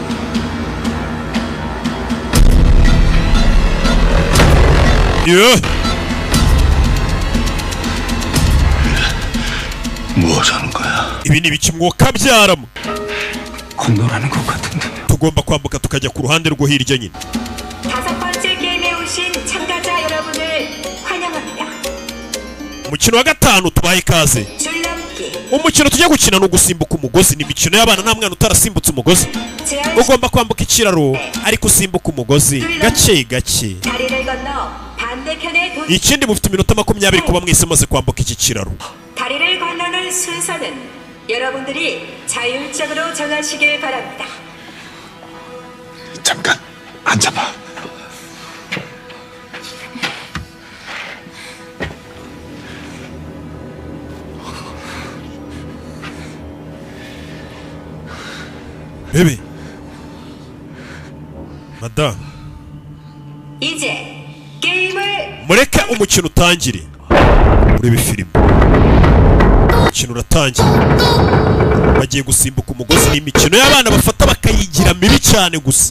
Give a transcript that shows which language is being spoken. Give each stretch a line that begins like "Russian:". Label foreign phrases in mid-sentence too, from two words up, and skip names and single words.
Korean: 예. 뭐 하자는 거야?
Kinyarwanda: ibi ni ibiki mwuka byaramo?
Korean: 건너라는 것 같은데.
Kinyarwanda: tugomba kwambuka tukajya ku ruhande rwo hirya nyine.
Korean: 다섯 번째 게임에 오신 참가자 여러분을 환영합니다.
Kinyarwanda: umukino wa gatanu tubaye ikaze.
Korean: 줄넘기.
Kinyarwanda: umukino tujya gukina no gusimbuka umugozi. ni imikino y'abana, nta mwana utarasimbutse umugozi. ugomba kwambuka ikiraro ariko usimbuka umugozi gake gake.
Korean: 다리를 건너 반대편에
Kinyarwanda: ikindi mufite iminota 20 kuba mwese maze kwambuka iki kiraro.
Korean: 다리를 건너는 순서는 여러분들이 자율적으로 정하시길 바랍니다. 잠깐 앉아봐. 베비. 맞다. 이제 게임을
Kinyarwanda: mureke umukino utangire urebe filime umukino uratangiye bagiye gusimbuka umugozi n'imikino y'abana bafata bakayigira mibi cyane gusa